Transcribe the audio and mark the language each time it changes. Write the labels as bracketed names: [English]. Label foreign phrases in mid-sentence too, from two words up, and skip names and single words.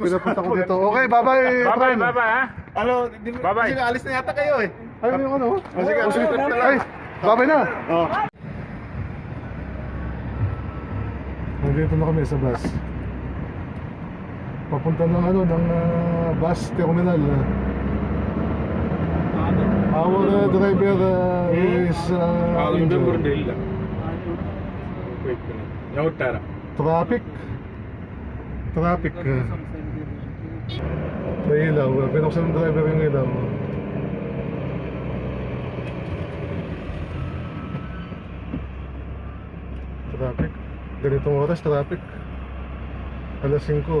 [Filipino] Pinapunta ko dito. [English] Okay, bye-bye. [Filipino] Brian. ha? Ano, Bye-bye. Sige, alis na yata kayo eh. Ayun yung ano. Sige, Oh, sige. trip na lang. Ay, bye-bye na. Oh. Nandito na kami sa bus. Papunta ng ano, ng bus terminal. [English] Our driver is injured. [Malayalam] ഇല്ല ഞാൻ വിട്ടുതരാം [Filipino] Traffic. Traffic. May ilaw. Pinuksan ng driver yung ilaw. Traffic. Ganitong oras, traffic. Alas 5.